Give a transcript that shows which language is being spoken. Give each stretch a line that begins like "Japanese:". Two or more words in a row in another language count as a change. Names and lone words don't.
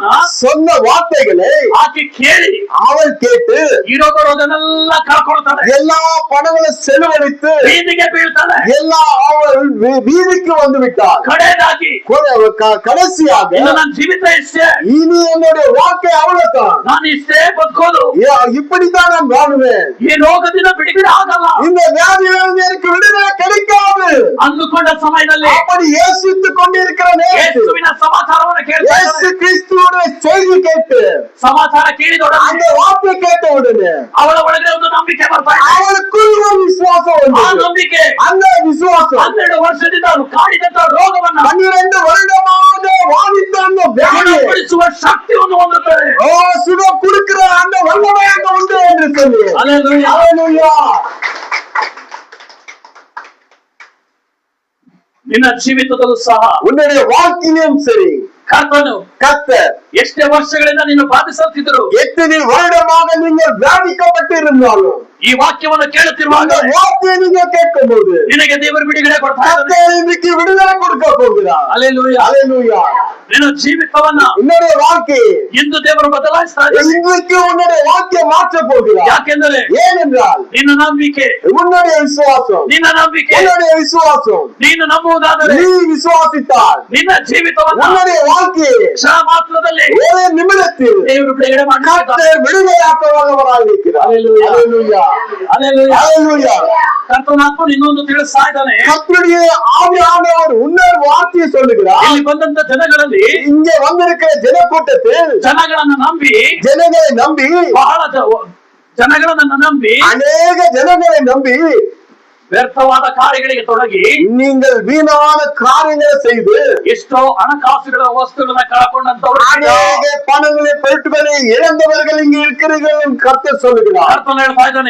Tamil: சொன்ன வார்த்தைகளை
Kannada: ಆಕೆ ಕೇಳಿ
Tamil: அவள் கேட்டு
Kannada: ಇರೋ ಬರೋದನ್ನೆಲ್ಲ ಕಳ್ಕೊಳ್ತಾಳೆ,
Tamil: எல்லா பணங்களை செலவழித்து
Kannada: ಬೀದಿಗೆ ಬೀಳ್ತಾಳೆ.
Tamil: எல்லா அவள் வீதிக்கு வந்து விட்டாள்.
Kannada: ಕಡೆದಾಗಿ
Tamil: கடைசியாக
Kannada: ಇನ್ನು ನನ್ನ ಜೀವಿತ ಇಷ್ಟೇ,
Tamil: இனி என்னுடைய வாழ்க்கை அவ்வளவுதான்,
Kannada: ನಾನು ಇಷ್ಟೇ ಬದುಕೋದು,
Tamil: இப்படித்தான் நான் வாழ்வேன்,
Kannada: ಈ ರೋಗದಿಂದ ಬಿಡುಗಡೆ ಆಗಲ್ಲ
Tamil: இந்த வியாதியிலிருந்து எனக்கு விடுதலை கிடைக்காது
Kannada: ಅಂದುಕೊಂಡ ಸಮಯದಲ್ಲಿ
Tamil: அப்படி யோசித்துக் கொண்டிருக்கிற நேரத்தில்
Kannada: ಯೇಸುವಿನ ಸಮಾಚಾರವನ್ನು ಕೇಳ್ತಾ
Tamil: இயேசு கிறிஸ்துவோட செய்தி கேட்டு
Kannada: ಸಮಾಚಾರ ಕೇಳಿದೊಡನೆ
Tamil: அந்த வார்த்தை கேட்ட உடனே
Kannada: ಅವಳ ಒಳಗೆ ಒಂದು ನಂಬಿಕೆ ಬರ್ತಾ ಇದೆ.
Tamil: அவளுக்குள் ஒரு விசுவாசம்
Kannada: ಆ
Tamil: வந்தது.
Kannada: ನಂಬಿಕೆ
Tamil: அந்த விசுவாசம்
Kannada: 12 ವರ್ಷದಿಂದ ಅವರು ಕಾಡಿದಂತ ರೋಗವನ್ನ
Tamil: 12 வருடமாக வாதித்த அந்த வியாதியை
Kannada: ಗುಣಪಡಿಸುವ ಶಕ್ತಿಯನ್ನು ಹೊಂದುತ್ತದೆ.
Tamil: சுகம் கொடுக்கிற அந்த வல்லமை அங்க உண்டு என்று சொல்லி
Kannada: ಹಲ್ಲೆಲೂಯಾ.
Tamil: ஹல்லேலூயா.
Kannada: ನಿನ್ನ ಜೀವಿತದಲ್ಲೂ ಸಹ
Tamil: உன்னுடைய வாழ்க்கையிலும் சரி
Kannada: ಕರ್ತನು
Tamil: கர்த்தர்
Kannada: ಎಷ್ಟೇ ವರ್ಷಗಳಿಂದ ನೀನು ಬಾಧಿಸುತ್ತಿದ್ದರು,
Tamil: எத்தனை வருடமாக நீங்கள் வியாதிக்கப்பட்டிருந்தாலும்
Kannada: ಈ ವಾಕ್ಯವನ್ನು ಕೇಳುತ್ತಿರುವಾಗ
Tamil: அந்த வார்த்தையை நீங்க கேட்கும் போது
Kannada: ನಿನಗೆ ದೇವರು ಬಿಡುಗಡೆ ಕೊಡ್ತಾ ಇದ್ದಾನೆ.
Tamil: கர்த்தர் இன்னைக்கு விடுதலை கொடுக்க போகிறார்.
Kannada: ಹಲ್ಲೆಲೂಯಾ.
Tamil: ஹல்லேலூயா.
Kannada: ನಿನ್ನ ಜೀವಿತವನ್ನ
Tamil: உன்னுடைய வாழ்க்கையை
Kannada: ಇಂದು ದೇವರು ಬದಲಾಯಿಸ್ತಾ ಇದ್ದಾನೆ.
Tamil: இன்றைக்கு உன்னுடைய வாழ்க்கையை மாற்ற போகிறார்.
Kannada: ಯಾಕೆಂದರೆ
Tamil: ஏனென்றால்
Kannada: ನಿನ್ನ ನಂಬಿಕೆ,
Tamil: உன்னுடைய விசுவாசம்
Kannada: ನಿನ್ನ ನಂಬಿಕೆ
Tamil: உன்னுடைய விசுவாசம்
Kannada: ನೀನು ನಂಬುವುದಾದರೆ
Tamil: நீ விசுவாசித்தால்
Kannada: ನಿನ್ನ ಜೀವಿತವನ್ನ
Tamil: உன்னுடைய வாழ்க்கையை
Kannada: ಕ್ಷಣ ಮಾತ್ರದಲ್ಲಿ
Tamil: ஒரே நிமிடத்தில்
Kannada: ದೇವರು ಬಿಡುಗಡೆ ಮಾಡುತ್ತಾರೆ.
Tamil: கர்த்தர் விடுதலையாக்க வல்லவராயிருக்கிறார். ஹல்லேலூயா. ஹல்லேலூயா.
Kannada: ಹಲ್ಲೆಲೂಯಾ.
Tamil: ஹல்லேலூயா.
Kannada: ಕರ್ತನಾತ್ಮನು ಇನ್ನೊಂದು ತಿಳಿಸ್ತಾ ಇದ್ದಾನೆ.
Tamil: கர்த்தருடைய ஆவியானவர் உன்னர் வார்த்தையை சொல்லுகிறார்.
Kannada: ಇಲ್ಲಿ ಬಂದಂತ ಜನಗಳಲ್ಲಿ
Tamil: இங்கே வந்திருக்கிற ஜனக்கூட்டத்தில்
Kannada: ಜನಗಳನ್ನ ನಂಬಿ
Tamil: ஜனங்களை நம்பி
Kannada: ಬಹಳ ಜನಗಳನ್ನ ನಂಬಿ
Tamil: அநேக ஜனங்களை நம்பி
Kannada: ವ್ಯರ್ಥವಾದ ಕಾರ್ಯಗಳಿಗೆ ತೊಡಗಿ
Tamil: நீங்கள் வீணான காரியங்களை செய்து
Kannada: ಎಷ್ಟೋ ಹಣಕಾಸುಗಳ ವಸ್ತುಗಳನ್ನ ಕಳ್ಕೊಂಡಂತವ್ರು
Tamil: அநேக பணங்களை பொருட்களை இழந்தவர்கள் இங்கே இருக்கிறீர்கள் என்று கர்த்தர் சொல்லுகிறார்.
Kannada: ಕರ್ತನ ಹೇಳ್ತಾ ಇದ್ದಾನೆ,